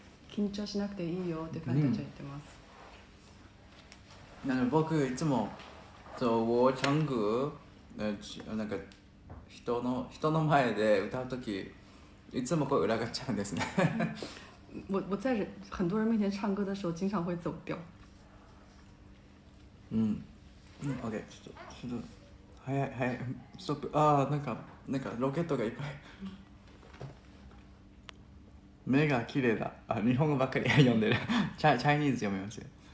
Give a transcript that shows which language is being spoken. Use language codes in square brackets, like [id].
[ja] 緊張しなくていいよってファンたちは言ってます。僕いつも [zh] 我唱歌 [ja] なんか人の前で歌うときいつもこう裏返っちゃうんですね。 [zh] 我在很多人面前唱歌的时候经常会走调。 [ja] OK ちょっと早いストップ。なんかロケットがいっぱい。目が綺麗だ。日本語ばっかり読んでる。チャイニーズ読みますよ。